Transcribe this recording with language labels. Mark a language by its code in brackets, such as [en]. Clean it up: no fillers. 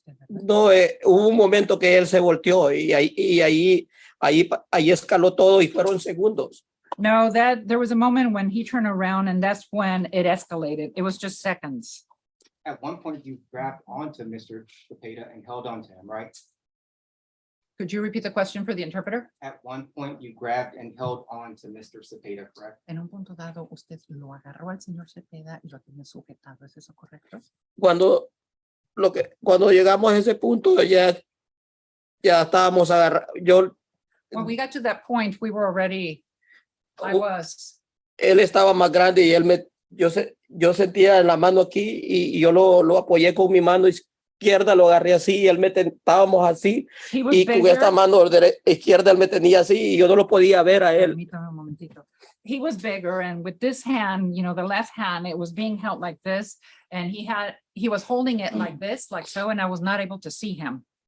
[es] No, hubo un momento que él se volteó y ahí escaló todo y fueron segundos. [en] No, that there was a moment when he turned around and that's when it escalated. It was just seconds. At one point, you grabbed onto Mr. Cepeda and held onto him, right? Could you repeat the question for the interpreter? At one point, you grabbed and held on to Mr. Cepeda, correct? [es] En un punto dado, usted lo agarró al señor Cepeda y lo tenía sujetado. ¿Es eso correcto? Cuando llegamos a ese punto, ya estábamos agarrados. [en] When we got to that point, we were already, [es] Él estaba más grande y yo sentía la mano aquí y yo lo apoyé con mi mano izquierda, lo agarré así y estábamos así [en] he was [es] y con [en] bigger. [es] esta mano izquierda él me tenía así y yo no lo podía ver a él. Permítame un momentito. [en] He was bigger and with this hand, you know, the left hand, it was being held like this and he was holding it like this, like so, and I was not able to see him.